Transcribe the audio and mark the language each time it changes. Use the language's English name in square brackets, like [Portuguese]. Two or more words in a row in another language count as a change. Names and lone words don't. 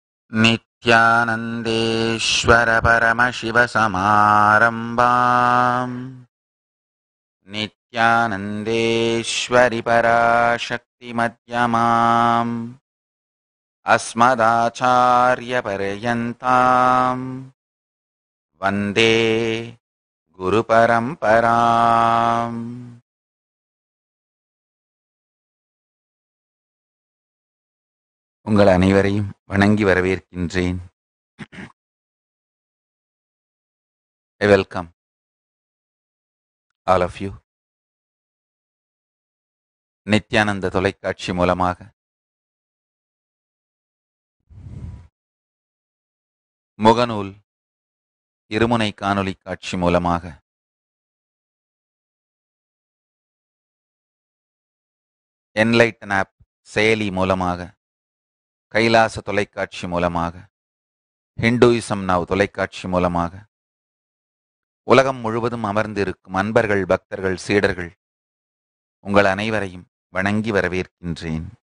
[Sanskrit] नित्यानन्देश्वर परमशिवसमारम्भाम् नित्यानन्देश्वरि पराशक्तिमध्यमाम् अस्मदाचार्यपर्यन्ताम् वन्दे गुरुपरम्पराम्. [Tamil] உங்கள் அனைவரையும் வணங்கி வரவேற்கின்றேன். [English] I welcome all of you. [Tamil] நித்யானந்த தொலைக்காட்சி மூலமாக முகநூல் இருமுனை காணொளி காட்சி மூலமாக என்லைட்டன் ஆப் செயலி மூலமாக கைலாச தொலைக்காட்சி மூலமாக ஹிந்துயிசம் நவ் தொலைக்காட்சி மூலமாக உலகம் முழுவதும் அமர்ந்திருக்கும் அன்பர்கள், பக்தர்கள், சீடர்கள் உங்கள் அனைவரையும் வணங்கி வரவேற்கின்றேன்.